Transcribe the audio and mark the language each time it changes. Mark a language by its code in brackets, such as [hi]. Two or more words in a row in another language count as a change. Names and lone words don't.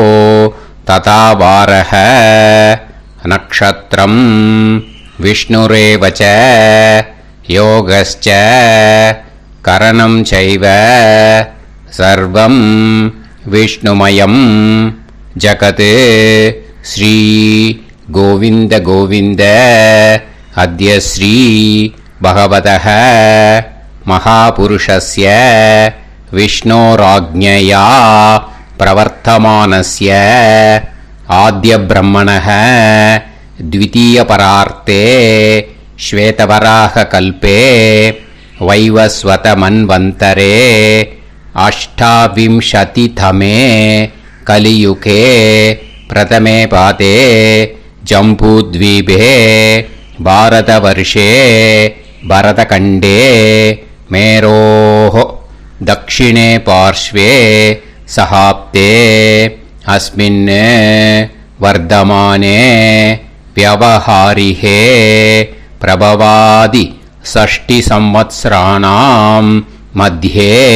[sa] तथा वार नक्षत्रं विष्णुरेव च योगश्च करणं चैव सर्वं विष्णुमयं जगत् श्री गोविन्द गोविन्द अद्य श्री भगवतः महापुरुषस्य विष्णोराज्ञया प्रवर्तमानस्य आद्य ब्रह्मणः द्वितीयपरार्ते श्वेतवराहकल्पे वैवस्वतमन्वन्तरे अष्टाविंशतितमे कलियुगे प्रथमे पादे जम्बूद्वीपे भारतवर्षे भरतखण्डे मेरोः दक्षिणे पार्श्वे सहाब्दे अस्मिन् वर्धमाने व्यवहारिहे प्रभवादि 60 संवत्सराणां मध्ये